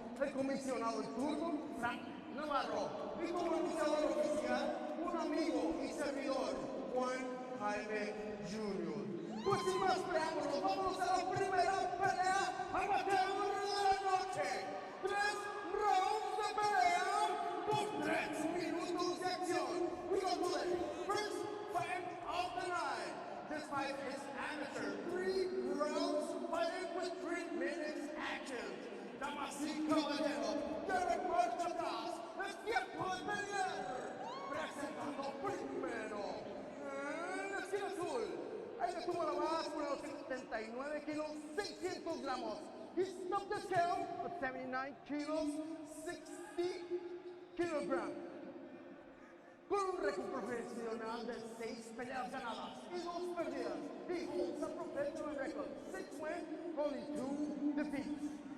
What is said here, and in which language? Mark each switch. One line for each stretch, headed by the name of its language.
Spanish: El comisionado en turno, Frank Navarro. Y como iniciador oficial, un amigo y servidor, Juan Jaime Jr. Pues sin más preámbulos, vámonos a la primera pelea amateur de la noche. 3 rounds de pelea por 3 minutos de acción.
English: We go to the first fight of the night. This fight is amateur. 3 rounds fighting with 3 minutes action.
Spanish: Damas y caballeros, Derek marcha atrás. Es tiempo de pelear. Presentando primero en la esquina azul. Ahí le tuvo la base por los 79 kilos, 600 gramos.
English: He stopped the scale at 79 kilos, 60 kilograms.
Spanish: Con un récord profesional de 6 peleas ganadas y 2 perdidas.
English: He holds a professional record, 6 wins, only 2 defeats.